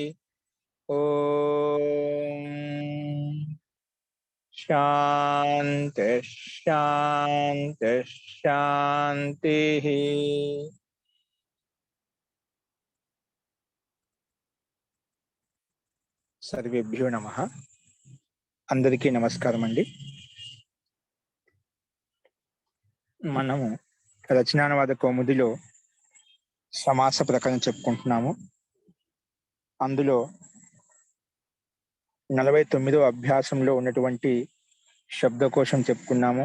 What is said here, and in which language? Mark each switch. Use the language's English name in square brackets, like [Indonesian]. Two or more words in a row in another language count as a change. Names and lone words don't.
[Sanskrit] ओम शांति शांति शांति। सर्वेभ्यो नमः। [Telugu] అందరికీ నమస్కారం అండి। మనము రచనానువాద కౌముదిలో సమాస ప్రకరణ చెప్పుకుంటున్నాము. అందులో 49వ అభ్యాసంలో ఉన్నటువంటి శబ్దకోశం చెప్పుకున్నాము.